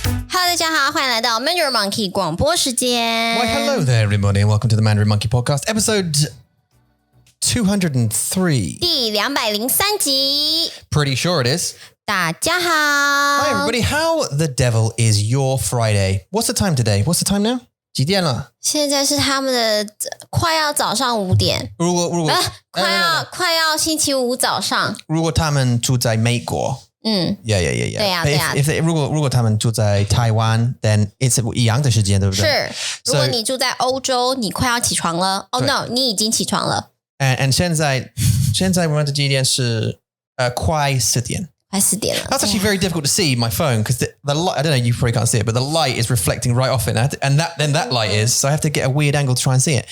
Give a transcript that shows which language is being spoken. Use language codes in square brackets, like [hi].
[zh] Hello， 大家好，欢迎来到 Mandarin Monkey 广播时间。 [en] Why, hello there, everybody, and welcome to the Mandarin Monkey Podcast, episode 203. [zh] 第203集。 [en] Pretty sure it is. [zh] 大家好。 [en] Hi, everybody. How the devil is your Friday? What's the time today? What's the time now? [zh] 几点了？现在是他们的快要早上5点。如果快要星期五早上。如果他们住在美国。Yeah. 对呀。如果他们住在台湾 [en] then it's [zh] 一样的时间，对不对？是。如果你住在欧洲，你快要起床了。 [en] Oh no， [zh] 你已经起床了。 And 现在我们的几点是快4点。快4点了。 [en] That's actually very difficult to see my phone because the light, I don't know, you probably can't see it, but the light is reflecting right off it. And that light is, so I have to get a weird angle to try and see it.